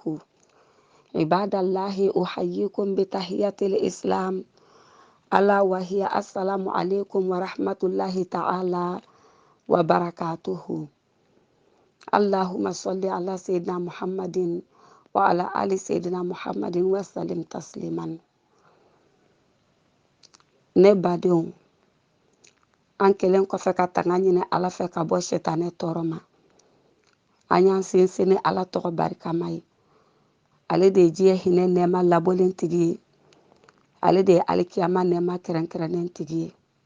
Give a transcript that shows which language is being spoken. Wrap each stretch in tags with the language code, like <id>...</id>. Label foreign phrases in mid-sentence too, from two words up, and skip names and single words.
<ar>عباد الله، أحييكم بتحية الإسلام ألا وهي السلام عليكم ورحمة الله تعالى وبركاته. اللهم صل على سيدنا محمد وعلى آل سيدنا محمد وسلم تسليما.</ar> <bm>Ne badenw, an kelen kɔfɛ ka tanga ɲini Ala fɛ ka bɔ shetane tɔɔrɔ ma. An y'an sinsin ni Ala tɔgɔ barikama ye. Ale de ye diɲɛ hinɛ nɛɛma labɔlen tigi ye. Ale de ye alikiyama nɛɛma kɛrɛnkɛrɛnnen tigi ye.</bm>